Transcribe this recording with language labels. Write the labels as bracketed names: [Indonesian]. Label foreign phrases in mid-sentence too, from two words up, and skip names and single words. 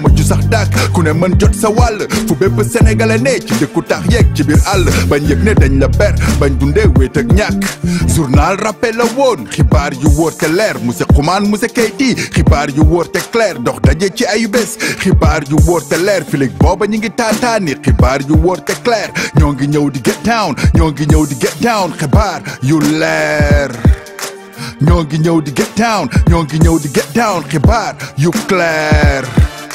[Wolof] ju sax dàkk ku ne mën jot sa wàll fu bépp sénégalais ne ci dëkku tax yeeg ci biir àll bañ yëg ne dañ la ber bañ dundee wéet ak ñàkk journal rappel la woon xibaar yu wóor te leer monsieur Xuman monsieur Keyti xibaar yu wóor te clair dox daje ci ayu bés xibaar yu wóor te leer filig booba ñi ngi taataani xibaar yu wóor te clair ñoo ngi ñëw di [English] get down [Wolof] ñoo ngi ñëw di [English] get down [Wolof] xibaar yu leer ñoo ngi ñëw di [English] get down [Wolof] ñoo ngi ñëw di [English] get down [Wolof] xibaar yu clair